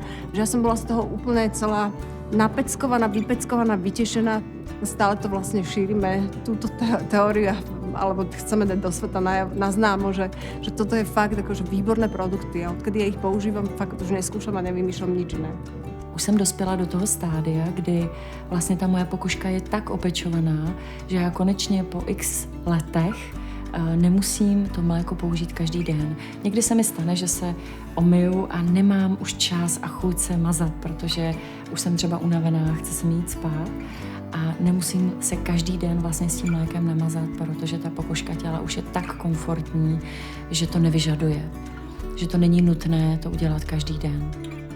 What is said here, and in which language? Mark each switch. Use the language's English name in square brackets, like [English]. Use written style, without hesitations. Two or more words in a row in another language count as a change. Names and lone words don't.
[Slovak] Že ja som bola z toho úplne celá napeckovaná, vypeckovaná, vytešená. Stále to vlastne šírime, túto teóriu, alebo chceme dať do sveta na známo, že toto je fakt akože výborné produkty a odkedy ja ich používam, fakt už neskúšam a nevymýšľam nič iné. [Czech] Už jsem dospěla do toho stádia, kdy vlastně ta moje pokožka je tak opečovaná, že já konečně po x letech nemusím to mléko použít každý den. Někdy se mi stane, že se omyju a nemám už čas a chuť se mazat, protože už jsem třeba unavená, chci se mi jít spát a nemusím se každý den vlastně s tím mlékem namazat, protože ta pokožka těla už je tak komfortní, že to nevyžaduje, že to není nutné to udělat každý den.